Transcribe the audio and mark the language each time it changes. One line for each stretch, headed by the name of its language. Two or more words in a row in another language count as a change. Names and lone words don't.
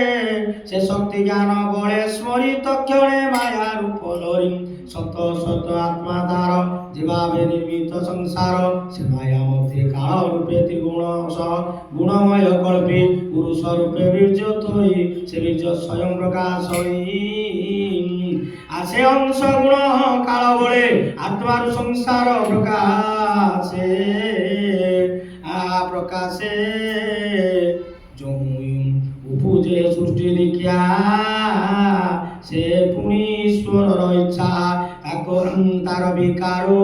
Odia: ସେ ଶକ୍ତି ଜ୍ଞାନ ବଳେ ସ୍ମରିତ କ୍ଷଣେ ମାୟା ରୂପ ଧରି ସତ ସତ ଆତ୍ମା ତାର ଯେଭାବେ ନିର୍ମିତ ସଂସାର ସେ ମାୟା ମଧ୍ୟ କାଳ ରୂପେ ତ୍ରିଗୁଣ ସହ ଗୁଣମୟ କଳ୍ପୀ ପୁରୁଷ ରୂପେ ବୀର୍ଯ୍ୟ ଥୋଇ ସେ ବୀର୍ଯ୍ୟ ସ୍ୱୟଂ ପ୍ରକାଶ ହୋଇ ଆସେ ଅଂଶ ଗୁଣ କାଳ ବଳେ ଆତ୍ମାର ସଂସାର ପ୍ରକାଶେ ପ୍ରକାଶେ ଉପଜେ ସୃଷ୍ଟି ଦେଖିଆ ସେ ପୁଣି ଈଶ୍ୱର ଇଚ୍ଛା ତାର ବିକାର